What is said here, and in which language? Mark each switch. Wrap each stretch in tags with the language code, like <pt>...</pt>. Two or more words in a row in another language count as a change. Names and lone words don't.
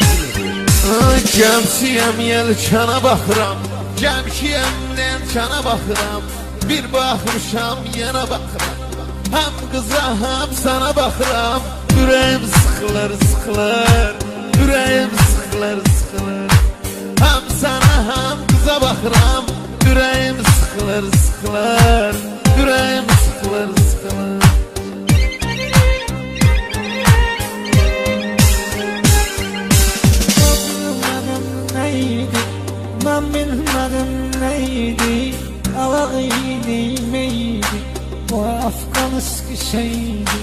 <az>Gəmsiyəm yelkana baxıram, gəmkiyəm yelkana baxıram, bir baxmışam yenə baxıram, həm qıza həm sana baxıram. Ürəyim sıxılır sıxılır, ürəyim sıxılır sıxılır, həm sana həm qıza baxıram. Ürəyim sıxılır sıxılır, ürəyim sıxılır sıxılır.</az> <tr>Ben bilmedim neydi, alaydı meydi, bu Afgan eski şeydi.</tr>